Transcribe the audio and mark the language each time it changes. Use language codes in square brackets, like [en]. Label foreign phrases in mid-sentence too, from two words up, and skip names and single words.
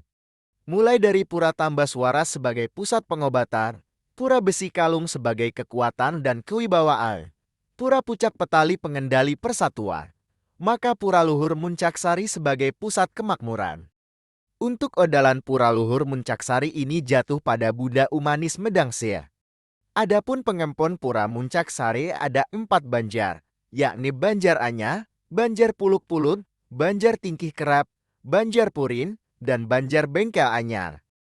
[id] Mulai dari Pura Tambas Waras sebagai pusat pengobatan, Pura Besi Kalung sebagai kekuatan dan kewibawaan, Pura Pucak Petali pengendali persatuan, maka Pura Luhur Muncaksari sebagai pusat kemakmuran. Untuk odalan Pura Luhur Muncaksari ini jatuh pada Buddha Umanis Medangsea. Adapun pengempon Pura Muncaksari ada 4 banjar, yakni Banjar Anya, Banjar Puluk Pulut, Banjar Tingkih Kerap, Banjar Purin, dan Banjar Bengkel Anyar.